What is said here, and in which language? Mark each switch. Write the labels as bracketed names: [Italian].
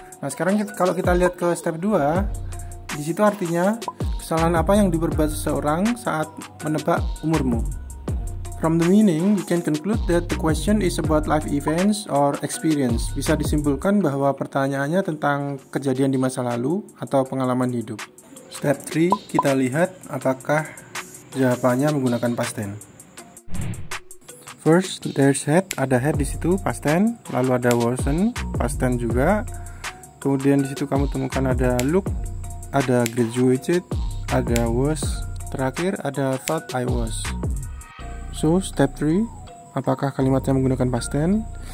[Indonesian] Nah sekarang kalau kita lihat ke step 2, di situ artinya kesalahan apa yang diperbuat seseorang saat menebak umurmu. [English] From the meaning, we can conclude that the question is about life events or experience. [Indonesian] Bisa disimpulkan bahwa pertanyaannya tentang kejadian di masa lalu atau pengalaman hidup. Step 3, kita lihat apakah jawabannya menggunakan past tense. [English] First, there's had, [Indonesian] ada had di situ past tense, lalu ada wasn't, past tense juga. Kemudian di situ kamu temukan ada look, ada graduated, ada was, terakhir ada thought I was. So, step 3, apakah kalimatnya menggunakan past tense?